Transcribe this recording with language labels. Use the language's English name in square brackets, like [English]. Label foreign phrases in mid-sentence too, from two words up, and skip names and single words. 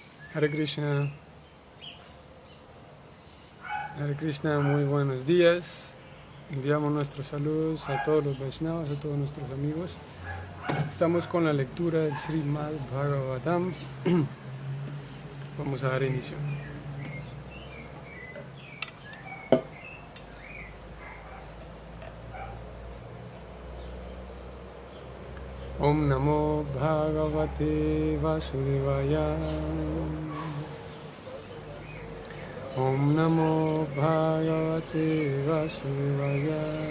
[Sanskrit] Hare Krishna, [Spanish] muy buenos días. Enviamos nuestros saludos a todos los Vaishnavas, a todos nuestros amigos. Estamos con la lectura del Srimad Bhagavatam. Vamos a dar inicio. [Sanskrit] Om Namo Bhagavate Vasudevaya. Om Namo Bhagavate Vasudevaya.